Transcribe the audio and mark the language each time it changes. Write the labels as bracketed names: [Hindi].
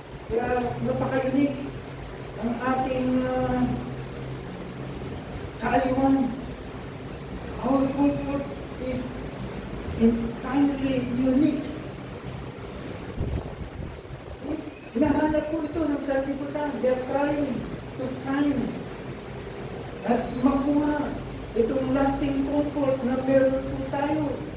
[Filipino] Kaya napaka-unique ang ating kaaliwan. [English] Our comfort is entirely unique. [Filipino] Hinahanap po ito ng sanlibutan. [English] They are trying to find [Filipino] at makuha itong [English] lasting comfort [Filipino] na meron po tayo.